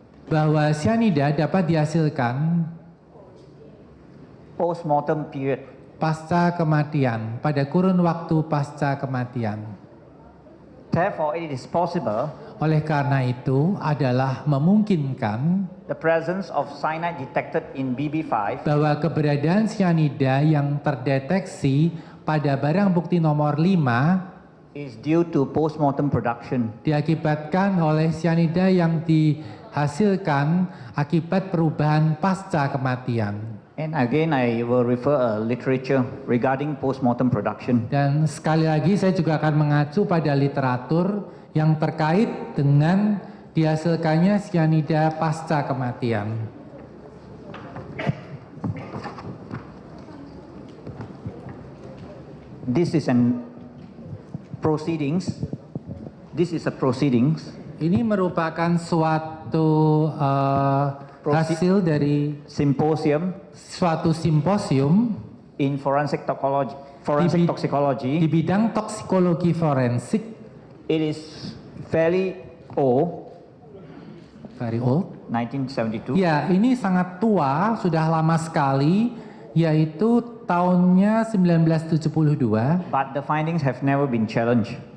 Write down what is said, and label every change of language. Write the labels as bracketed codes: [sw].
[id] bahwa sianida dapat dihasilkan [en] post-mortem period. [id] pasca kematian, pada kurun waktu pasca kematian. [en] Therefore, it is possible [id] Oleh karena itu adalah memungkinkan [en] the presence of cyanide detected in BB5 [id] bahwa keberadaan sianida yang terdeteksi pada barang bukti nomor 5 [en] is due to post-mortem production. [id] diakibatkan oleh sianida yang dihasilkan akibat perubahan pasca kematian. [en] And again, I will refer a literature regarding post-mortem production. [id] Dan sekali lagi saya juga akan mengacu pada literatur yang terkait dengan dihasilkannya sianida pasca kematian. [en] This is an proceedings. This is a proceedings [id] Ini merupakan suatu hasil dari [en] symposium [id] suatu simposium [en] in forensic toxicology. [id] di bidang toksikologi forensik. [en] It is fairly old, Very old. 1972. [id] Ya, ini sangat tua, sudah lama sekali, yaitu tahunnya 1972. [en] But the findings have never been challenged.